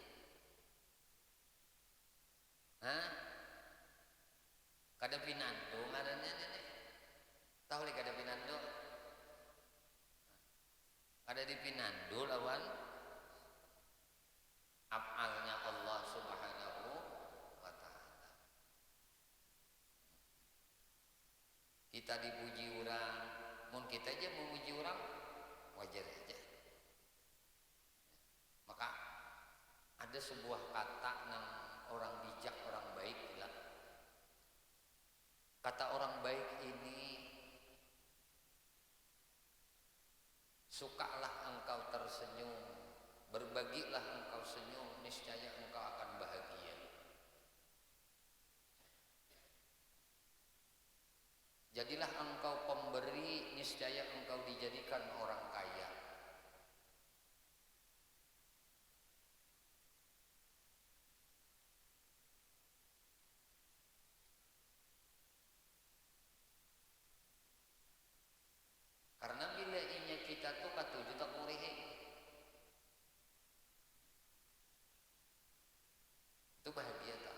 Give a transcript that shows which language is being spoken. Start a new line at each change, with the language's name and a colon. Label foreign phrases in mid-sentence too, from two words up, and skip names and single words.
Banjar: Hah? Kada pinandu ngarannya ini. Tahu li kada pinandu? Kada dipinandu lawan afalnya Allah
Arabic: سبحانه وتعالى.
Banjar: Kita dipuji orang, mun kita aja memuji orang wajar aja. Maka ada sebuah kata nang orang bijak, orang baik bilang.
Indonesian: Kata orang baik ini, sukalah engkau tersenyum, berbagilah engkau senyum, niscaya engkau akan bahagia. Jadilah engkau pemberi, niscaya engkau dijadikan orang kaya.
Banjar: Karena bila inya kita tuh katuju tak murihi, itu bahagia tak?